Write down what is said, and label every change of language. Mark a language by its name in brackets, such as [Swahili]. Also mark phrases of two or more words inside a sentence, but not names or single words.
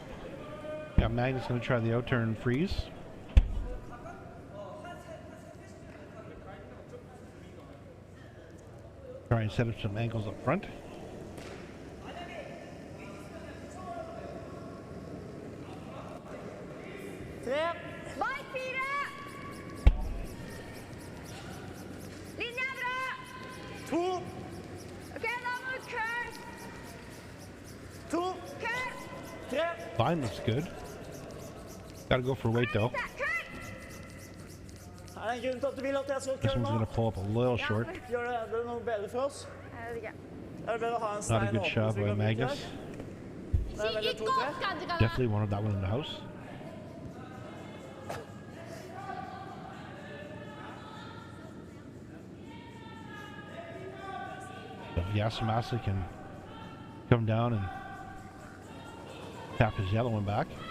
[English] So, Yeah, Magnus going to try the out-turn freeze. Try and set up some angles up front. Ball 4! [Norwegian] Linja bra! 2, Ok, da må du curl. 2, Curl! 3. [English] Line looks good. Gotta go for weight though. Curl! [Norwegian] Er det en grunn til at du vil at jeg skal [English] This [Norwegian] kølle [English] one's [Norwegian] nå? [English] gonna pull up a little short. [Norwegian] Gjør det noe bedre for oss? Jeg vet ikke. Er det bedre å ha en [English] Not a [Norwegian] stein [English] good [Norwegian] åpen, [English] shot [Norwegian] så vi [English] by [Norwegian] kan bruke [English] Magnus. [Norwegian] det? Det er vel 2-3. [English] Definitely wanted that one in the house. So if Yasumasa can come down and tap his yellow one back.